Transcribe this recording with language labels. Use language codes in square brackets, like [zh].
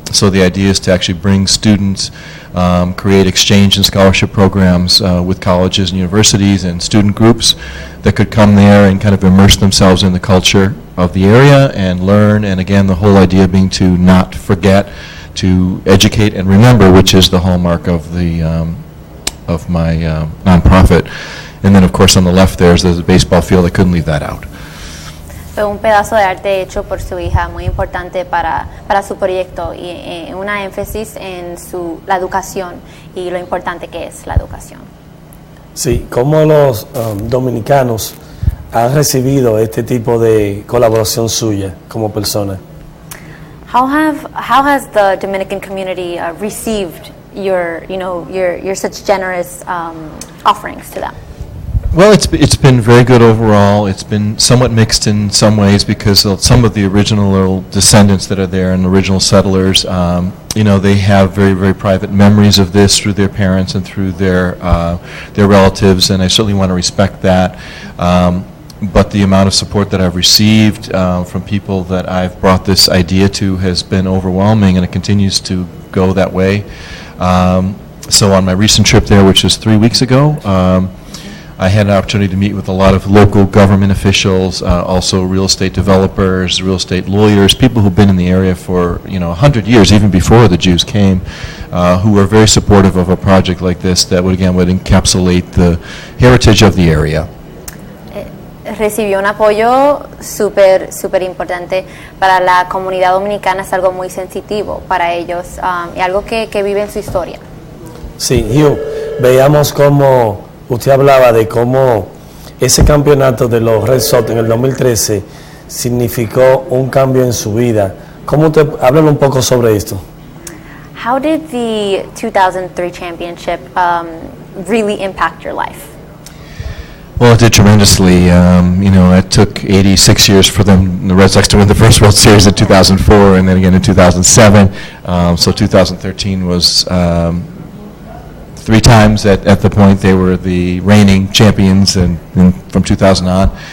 [en] So the idea is to actually bring students, create exchange and scholarship programs with colleges and universities and student groups that could come there and kind of immerse themselves in the culture of the area and learn. And again, the whole idea being to not forget, to educate and remember, which is the hallmark of the of my nonprofit. And then, of course, on the left there's a baseball field. I couldn't leave that out. [es] Fue un pedazo de arte hecho por su hija, muy importante para su proyecto, y una énfasis en la educación y lo importante que es la educación. Sí, ¿cómo los dominicanos han recibido este tipo de colaboración suya como persona? [en] How has the Dominican community received your such generous offerings to them? Well, it's been very good overall. It's been somewhat mixed in some ways because some of the original descendants that are there and original settlers, they have very, very private memories of this through their parents and through their relatives, and I certainly want to respect that. But the amount of support that I've received from people that I've brought this idea to has been overwhelming, and it continues to go that way. So on my recent trip there, which was 3 weeks ago, I had an opportunity to meet with a lot of local government officials, also real estate developers, real estate lawyers, people who've been in the area for 100 years, even before the Jews came, who were very supportive of a project like this that would encapsulate the heritage of the area. [es] Recibió un apoyo súper importante. Para la comunidad dominicana es algo muy sensitivo para ellos, y algo que vive en su historia. Sí, Hugh, veíamos cómo usted hablaba de cómo ese campeonato de los Red Sox en el 2013 significó un cambio en su vida. ¿Cómo usted háblale un poco sobre esto? [en] How did the 2003 championship really impact your life? Well, it did tremendously. It took 86 years for the Red Sox to win the first World Series in 2004 and then again in 2007. So 2013 was 3 times at the point they were the reigning champions and from 2000 on.